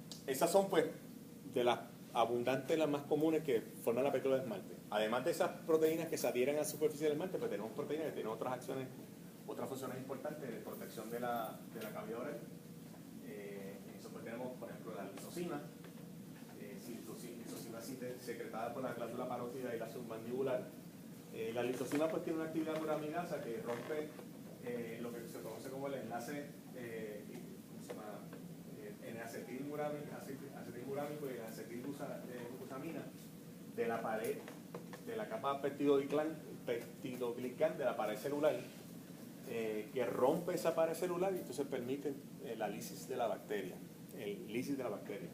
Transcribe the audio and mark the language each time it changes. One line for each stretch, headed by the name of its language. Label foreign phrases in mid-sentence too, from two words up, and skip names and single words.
Spanish: esas son pues de las abundantes, las más comunes que forman la película de esmalte. Además de esas proteínas que se adhieren a la superficie del esmalte, pues tenemos proteínas que tienen otras acciones, otras funciones importantes de protección de la cavidad oral. En eso pues tenemos, por ejemplo, la lisocima, lisocima secretada por la glándula parótida y la submandibular. La lisocima pues tiene una actividad uramidasa que rompe lo que se conoce como el enlace N-acetilmurámico y acetilglucosamina de la pared, de la capa peptidoglicán de la pared celular, que rompe esa pared celular y entonces permite la lisis de la bacteria, el lisis de la bacteria.